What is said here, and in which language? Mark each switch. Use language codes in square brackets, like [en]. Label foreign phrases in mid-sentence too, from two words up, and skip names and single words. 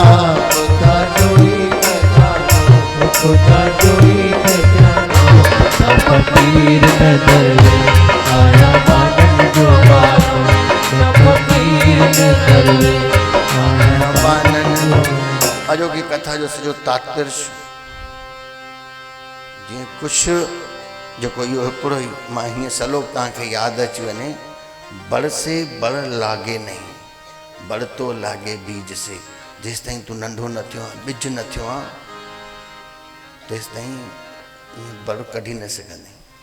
[sd] खुदा जोई खजानो, खुदा जोई खजानो, न फ़कीर न दरवे आया बनन जो गानो, न फ़कीर न दरवे आया बनन जो। अॼोकी कथा जो सॼो तात्पर्य जीअं कुझु जेको इहो हिकिड़ो ई मां हीअं सलोक तव्हांखे यादि अची वञे, [hi] बड़ से बड़ लागे नहीं, बड़ तो लागे बीज से, [sd] जेसि ताईं तूं नंढो न थियो आहे, ॿिज न थियो आहे, तेसि ताईं बड़ कढी न सघंदे।